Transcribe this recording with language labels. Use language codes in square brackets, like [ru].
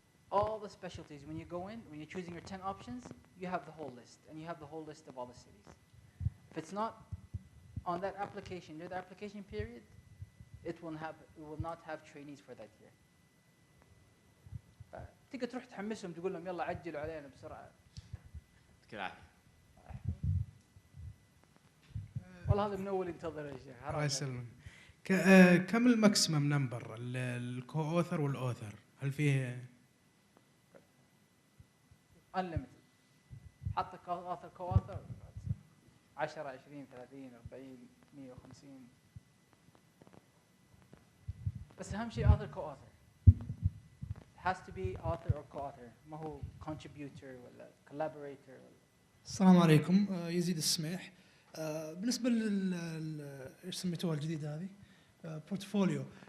[en] All the specialties, when you go in, when you're choosing your 10 options, you have the whole list, and you have the whole list of all the cities. If it's not on that application, near the application period, it will not have trainees for that year. [ar] تقدر تروح تحمسهم تقول لهم يلا عجلوا علينا بسرعة. يعطيك العافية. والله هذا من أول ينتظر يا شيخ. الله يسلمك. كم الماكسيمم نمبر الكو اوثر والاوثر؟ هل فيه unlimited؟ حط كو اوثر 10 20 30 40 150. بس أهم شيء author co-author. [en] It has to be author or co-author. [ar] ما هو contributor ولا collaborator ولا. السلام عليكم. يزيد السميح. بالنسبة ايش سميتوها الجديدة هذه؟ بورتفوليو.